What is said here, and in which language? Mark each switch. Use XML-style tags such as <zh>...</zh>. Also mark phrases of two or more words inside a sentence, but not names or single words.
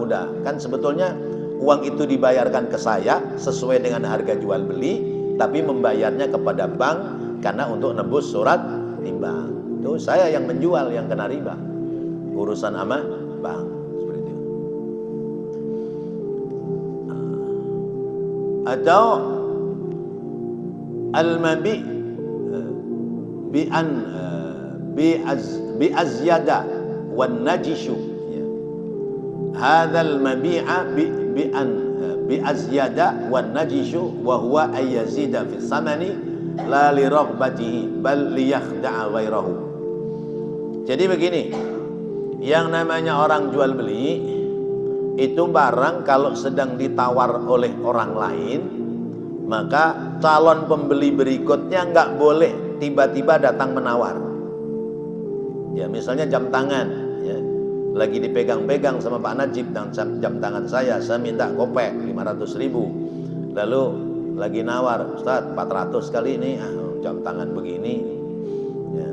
<id>Udah kan sebetulnya uang itu dibayarkan ke saya sesuai dengan harga jual beli, tapi membayarnya kepada bank karena untuk nebus surat timbang. Itu saya yang menjual, yang kena riba, urusan sama bank. Seperti itu. Atau</id> <ar>المبيع بالزيادة والنجش. هذا المبيع بالزيادة والنجش وهو أن يزيد في الثمن لا لرغبته بل ليخدع غيره.</ar> <id>Jadi begini, yang namanya orang jual beli itu barang kalau sedang ditawar oleh orang lain, maka calon pembeli berikutnya nggak boleh tiba-tiba datang menawar. Ya misalnya jam tangan lagi dipegang-pegang sama Pak Najib dan jam tangan saya minta kopek 500.000, lalu lagi nawar, Ustaz 400 kali ini jam tangan begini ya.</id>